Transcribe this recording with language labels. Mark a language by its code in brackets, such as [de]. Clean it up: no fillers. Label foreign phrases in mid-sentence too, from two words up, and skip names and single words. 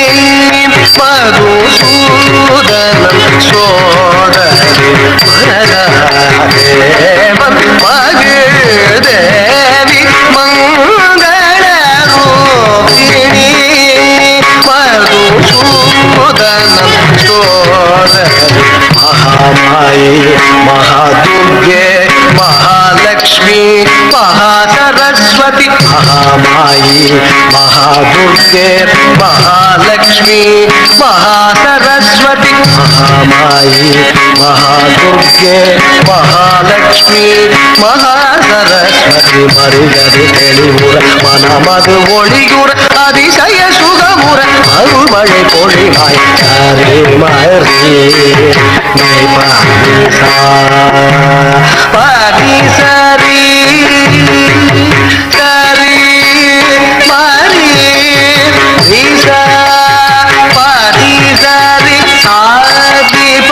[ta] மதுசூதனன் சோதரி மகாதேவன் மகள் தேவி மங்கள ரூபிணி மதுசூதனன் சோதரி [sa] महामाई महादुर्गे महालक्ष्मी महासरस्वती महामाई महादुर्गे महालक्ष्मी महासरस्वती महामाई महादुर्गे महालक्ष्मी महासरस्वती [ta] மருகது தெளிவுற மனமது ஒளியுற அதிசய சுகமுற அருள்மழை பொழிவாய் மரி பரி சரி சரி மரி ரிச பரி சரி ஆதி